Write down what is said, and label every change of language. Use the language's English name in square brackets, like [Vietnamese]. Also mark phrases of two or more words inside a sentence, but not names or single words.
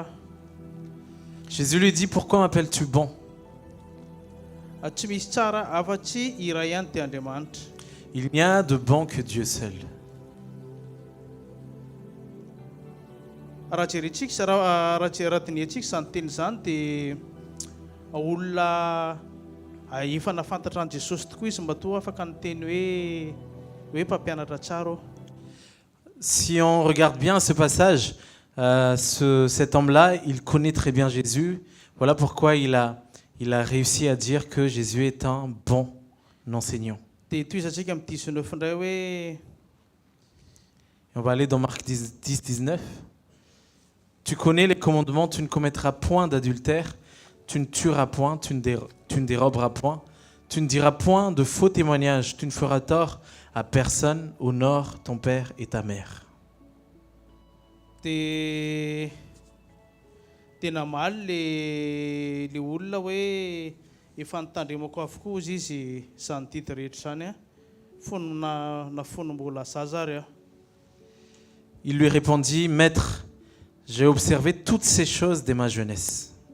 [French] Jésus lui dit, pourquoi m'appelles-tu bon? [Malagasy] Tsy misy tsara afa-tsy iray ihany dia Andriamanitra. [French] Il n'y a de bon que Dieu seul. [Malagasy] Raha raha diniantsika izany teny izany dia olona efa nafantatra an Jesosy tokoa izy mba toa afaka niteny hoe mpampianatra tsara ô. [French] Si on regarde bien ce passage, cet homme-là, il connaît très bien Jésus. Voilà pourquoi il a réussi à dire que Jésus est un bon enseignant. [Malagasy] Dia toisantsika amin'ny 19 indray hoe [French] On va aller dans Marc 10-19. Tu connais les commandements, tu ne commettras point d'adultère, tu ne tueras point, tu ne déroberas point, tu ne diras point de faux témoignages, tu ne feras tort à personne, honore ton père et ta mère. [Malagasy] dia namaly le olona hoe efa nitandremako avokoa izy izany tidy rehetra zany nafono mbola zaza ary. [French] Il lui répondit, Maître, j'ai observé toutes ces choses dès ma jeunesse.